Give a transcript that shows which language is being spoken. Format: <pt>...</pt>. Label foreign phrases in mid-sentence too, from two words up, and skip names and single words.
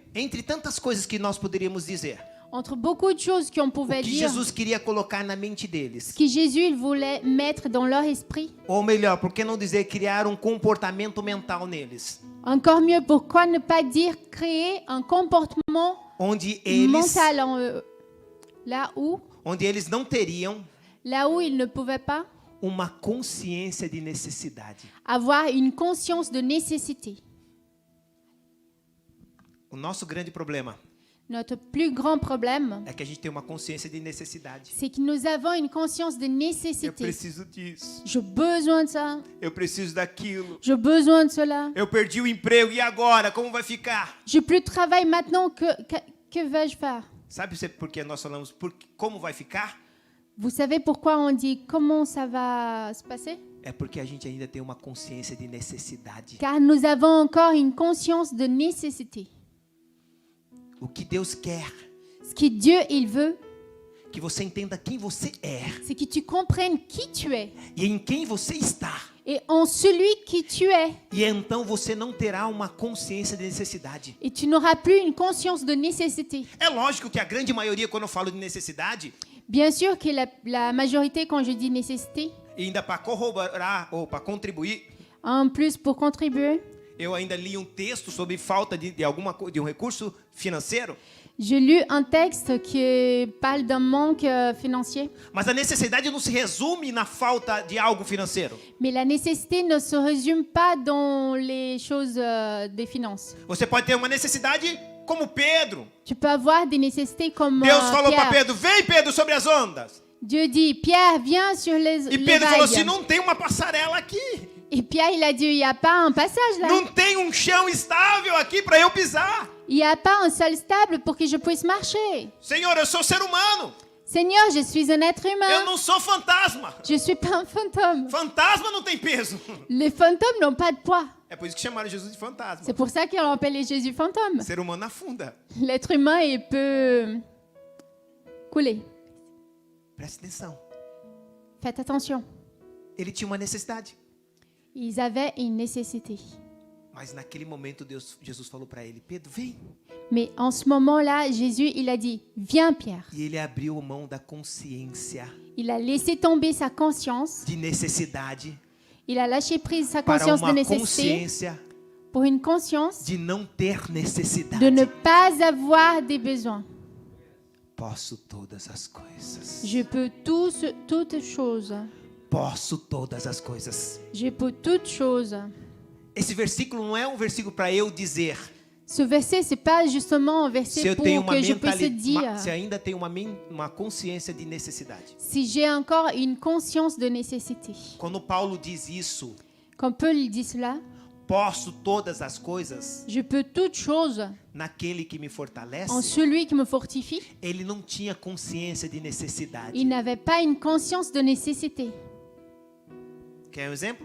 <pt>Entre tantas coisas que nós poderíamos dizer,</pt> <fr>Entre beaucoup de choses qu'on</fr> <pt>o</pt> <fr>pouvait</fr> <pt>que</pt> <fr>dire,</fr> <pt>Jesus queria colocar na mente deles.</pt> <fr>ce que Jésus il voulait mettre dans leur esprit.</fr> <pt>Ou melhor, por que não dizer criar um comportamento mental neles?</pt> <fr>Encore mieux, pourquoi ne pas dire créer un comportement</fr> <pt>Onde eles,</pt> <fr>mental en eux,</fr> <pt>onde eles não teriam</pt> <fr>là où ils ne pouvaient pas</fr> <pt>uma consciência de necessidade.</pt> <fr>avoir une conscience de nécessité.</fr> <pt>O nosso grande problema</pt> <fr>Notre plus grand problème,</fr> <pt>é que a gente tem uma consciência de necessidade.</pt> <fr>c'est que nous avons une conscience de</fr> <pt>Eu</pt> <fr>nécessité.</fr> <pt>preciso disso.</pt> <fr>J'ai besoin de ça,</fr> <pt>Eu preciso daquilo.</pt> <fr>j'ai besoin de cela.</fr> <pt>Eu perdi o emprego e agora como vai ficar?</pt> <fr>J'ai plus de travail maintenant, que vais-je faire?</fr> <pt>Sabe por que nós falamos como vai ficar?</pt> <fr>Vous savez pourquoi on dit comment ça va se passer?</fr> <pt>É porque a gente ainda tem uma consciência de necessidade.</pt> <fr>Car nous avons encore une conscience de nécessité.</fr> <pt>O que Deus quer,</pt> <fr>Ce que Dieu il veut,</fr> <pt>que você entenda quem você é</pt> <fr>c'est que tu comprennes qui tu es</fr> <pt>e em quem você está.</pt> <fr>et en celui qui tu es.</fr> <pt>E então você não terá uma consciência de necessidade.</pt> <fr>Et tu n'auras plus une conscience de nécessité.</fr> <pt>É lógico que a grande maioria, quando eu falo de necessidade,</pt> <fr>Bien sûr que la majorité, quand je dis nécessité,</fr> <pt>e ainda para corroborar ou para contribuir,</pt> <fr>en plus pour contribuer,</fr> <pt>eu ainda li um texto sobre falta de um recurso financeiro.</pt> <fr>j'ai lu un texte qui parle d'un manque financier.</fr> <pt>Mas a necessidade não se resume na falta de algo financeiro.</pt> <fr>Mais la nécessité ne se résume pas dans les choses des finances.</fr> <pt>Você pode ter uma necessidade como Pedro.</pt> <fr>Tu peux avoir des nécessités comme</fr> <pt>Deus falou para</pt> <fr>Pierre.</fr> <pt>Pedro, vem Pedro sobre as ondas.</pt> <fr>Dieu dit, Pierre, viens sur les</fr> <pt>E Pedro falou assim,</pt> <fr>vagues.</fr> <pt>não tem uma passarela aqui.</pt> <fr>Et Pierre, il a dit, il n'y a pas un passage là.</fr> <pt>Não tem um chão estável aqui para eu pisar.</pt> <fr>Il n'y a pas un sol stable pour que je puisse marcher.</fr> <pt>Senhor, eu sou ser humano.</pt> <fr>Seigneur, je suis un être</fr> <pt>Eu</pt> <fr>humain.</fr> <pt>não sou fantasma.</pt> <fr>Je ne suis pas un fantôme.</fr> <pt>Fantasma não tem peso.</pt> <fr>Les fantômes n'ont pas de poids.</fr> <pt>É por isso que chamaram Jesus de fantasma.</pt> <fr>C'est pour ça qu'on appelle Jésus fantôme.</fr> <pt>Ser humano afunda.</pt> <fr>L'être humain, il peut couler.</fr> <pt>Preste atenção.</pt> <fr>Faites attention.</fr> <pt>Ele tinha uma necessidade.</pt> <fr>Ils avaient une nécessité.</fr> <pt>Mas naquele momento Jesus falou para ele, Pedro, vem.</pt> <fr>Mais en ce moment-là, Jésus, il a dit, viens Pierre.</fr> <pt>E ele abriu mão da consciência</pt> <fr>Il a laissé tomber sa conscience.</fr> <pt>de necessidade</pt> <fr>Il a lâché prise sa</fr> <pt>para</pt> <fr>conscience de</fr> <pt>uma</pt> <fr>nécessité</fr> <pt>consciência</pt> <fr>pour une conscience</fr> <pt>de não ter necessidade.</pt> <fr>de ne pas avoir des besoins.</fr> <pt>Posso todas as coisas.</pt> <fr>Je peux toutes choses.</fr> <pt>Posso todas as coisas.</pt> <fr>Je peux toutes choses.</fr> <pt>Esse versículo não é um versículo para eu dizer.</pt> <fr>Ce verset, c'est pas justement un</fr> <pt>Se</pt> <fr>verset</fr> <pt>eu</pt> <fr>pour</fr> <pt>tenho uma</pt> <fr>que je puisse dire,</fr> <pt>mentalidade, se ainda tenho uma consciência de necessidade.</pt> <fr>si j'ai encore une conscience de nécessité.</fr> <pt>Quando Paulo diz isso,</pt> <fr>Quand Paul dit cela,</fr> <pt>posso todas as coisas</pt> <fr>je peux toutes choses</fr> <pt>naquele que me fortalece.</pt> <fr>en celui qui me fortifie.</fr> <pt>Ele não tinha consciência de necessidade.</pt> <fr>Il n'avait pas une conscience de nécessité.</fr> <pt>Quer um exemplo?</pt>